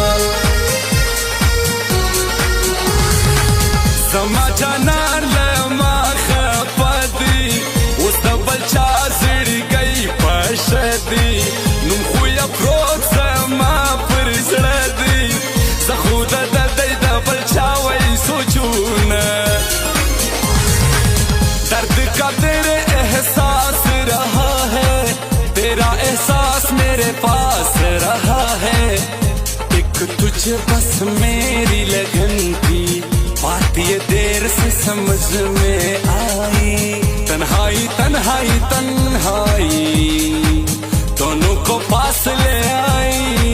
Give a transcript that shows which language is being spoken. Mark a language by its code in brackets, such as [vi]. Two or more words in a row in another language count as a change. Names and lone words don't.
[ps] زما جانان له ما خفه دی اوس د بل چا زړګی پشه دی نوم خو یې پروت زما پر زړه دی زه خو د دی د بل چا وی سوچونه [ur] درد کا تیرے احساس رہا ہے تیرا احساس میرے پاس رہا ہے ایک تجھ بس میری لگن تھی بات یہ دیر سے سمجھ میں آئی تنہائی تنہائی تنہائی دونوں کو پاس لے آئی